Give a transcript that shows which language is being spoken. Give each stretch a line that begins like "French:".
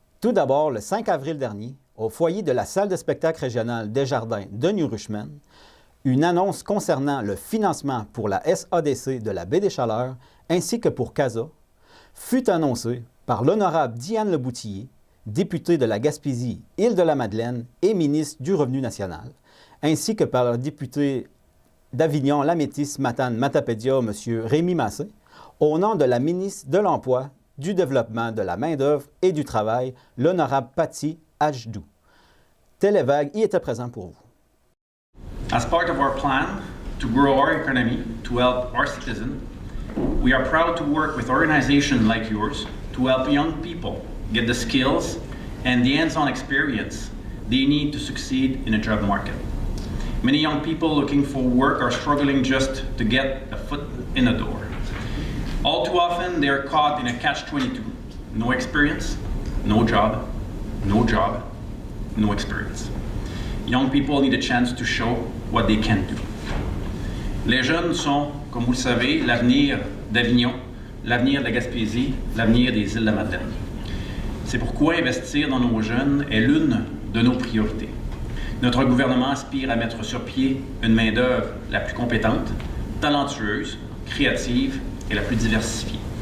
French: Tout d'abord, le 5 avril dernier, au foyer de la salle de spectacle régionale Desjardins de New Richmond, une annonce concernant le financement pour la SADC de la Baie des Chaleurs ainsi que pour CASA fut annoncée par l'honorable Diane Leboutillier, député de la Gaspésie, Île-de-la-Madeleine et ministre du Revenu national, ainsi que par le député d'Avignon, la Métis, Matane, Matapédia, M. Rémi Massé, au nom de la ministre de l'Emploi, du Développement de la main-d'œuvre et du Travail, l'honorable Patty Ajdou. Télévague y était présent pour vous.
English: As part of our plan to grow our economy, to help our citizens, we are proud to work with organizations like yours to help young people get the skills and the hands-on experience they need to succeed in a job market. Many young people looking for work are struggling just to get a foot in the door. All too often, they are caught in a catch-22. No experience, no job, no job, no experience. Young people need a chance to show what they can do.
French: Les jeunes sont, comme vous le savez, l'avenir d'Avignon, l'avenir de la Gaspésie, l'avenir des Îles-de-la-Madeleine. C'est pourquoi investir dans nos jeunes est l'une de nos priorités. Notre gouvernement aspire à mettre sur pied une main-d'œuvre la plus compétente, talentueuse, créative et la plus diversifiée.